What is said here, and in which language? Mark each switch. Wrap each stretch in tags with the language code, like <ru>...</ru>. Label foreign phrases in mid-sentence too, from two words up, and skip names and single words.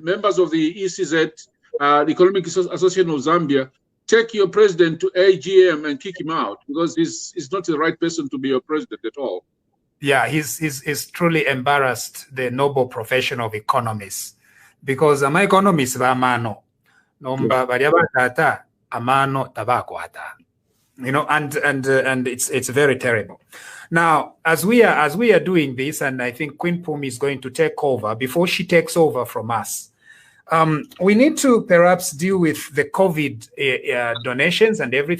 <en>Members of the ECZ, the Economic Association of Zambia, take your president to AGM and kick him out because he's not the right person to be your president at all. Yeah, he's truly embarrassed the noble profession of economists because I'm economists</en> <bem>amano nomba bariabatata amano tabakwata,</bem> <en>you know, and it's very terrible. Now, as we are doing this, and I think Queen Pumi is going to take over. Before she takes over from us, we need to perhaps deal with the COVID donations and everything.</en>